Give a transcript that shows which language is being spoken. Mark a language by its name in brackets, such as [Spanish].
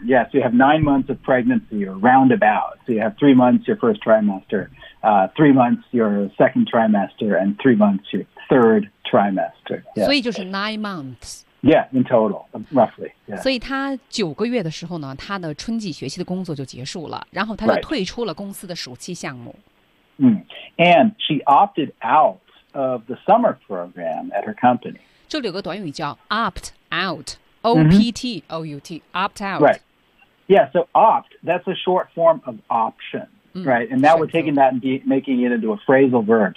[English] Yes,、yeah, so、you have 9 months of pregnancy or roundabout, so you have 3 months your first trimester、3 months your second trimester and 3 months yourthird trimester.、Yeah. [Chinese] 所以就是 [English] 9 months. Yeah, in total, roughly.、Yeah. [Chinese] 所以他九个月的时候呢，他的春季学期的工作就结束了，然后他就退出了公司的暑期项目。 [English] Right. Mm. And she opted out of the summer program at her company. [Chinese] 这里有个短语叫 opt out, O-P-T-O-U-T, opt out. [English] Right. Yeah, so opt, that's a short form of option,、mm. right? And now we're taking that and making it into a phrasal verb.